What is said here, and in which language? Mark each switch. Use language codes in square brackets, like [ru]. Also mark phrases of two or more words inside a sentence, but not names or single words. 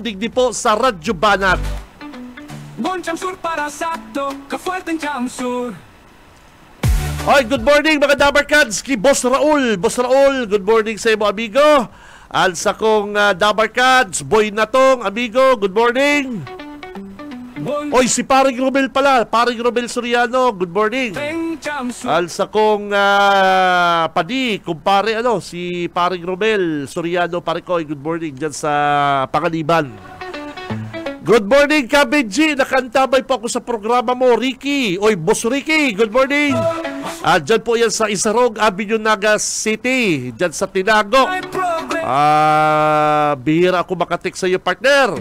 [bik] Digdi po sa Radyo Banat. Buong Jamsur para sakto, kafuerteng Jamsur. Oy, [en] good morning [bik] mga Dabarkads, ki Boss Raul. Boss Raul, [en] good morning [bik] sa imo amigo. Alsa kong Dabarkads, Boy Natong, amigo, [en] good morning. [tl] Oy, si Paring Romel pala, Paring Romel Soriano, [en] good morning. [bik] Alsa kong padi, kumpare si Paring Romel Soriano, pare ko, [en] good morning [tl] dyan sa Panganiban. [en] Good morning, Kabenji. [tl] Nakantabay po ako sa programa mo, Ricky. Oy, Boss Ricky, [en] good morning. [tl] Dyan po yan sa Isarog Avenue, Naga City. Dyan sa Tinago. Bihira ako makatik sa iyo, partner.